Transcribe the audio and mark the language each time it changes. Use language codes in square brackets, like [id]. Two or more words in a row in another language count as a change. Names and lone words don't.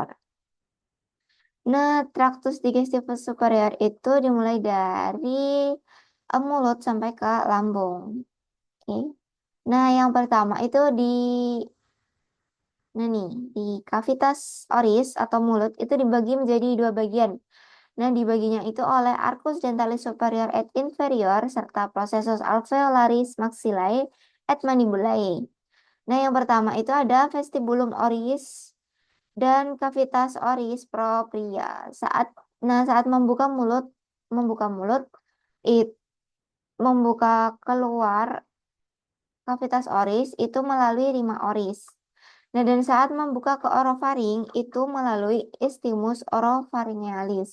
[id] Nah, [la] tractus digestivus superior [id] itu dimulai dari mulut sampai ke lambung. Oke. Nah, yang pertama itu nah nih, di [la] cavitas oris [id] atau mulut itu dibagi menjadi dua bagian. Nah, dibaginya itu oleh [la] arcus dentalis superior et inferior [id] serta [la] processus alveolaris maxillae et mandibulae. [id] Nah, yang pertama itu ada [la] vestibulum oris [id] dan [la] cavitas oris propria. [id] Saat membuka mulut, it, membuka keluar [la] cavitas oris [id] itu melalui [la] rima oris. [id] Nah, dan saat membuka ke orofaring itu melalui [la] istimus oropharyngealis.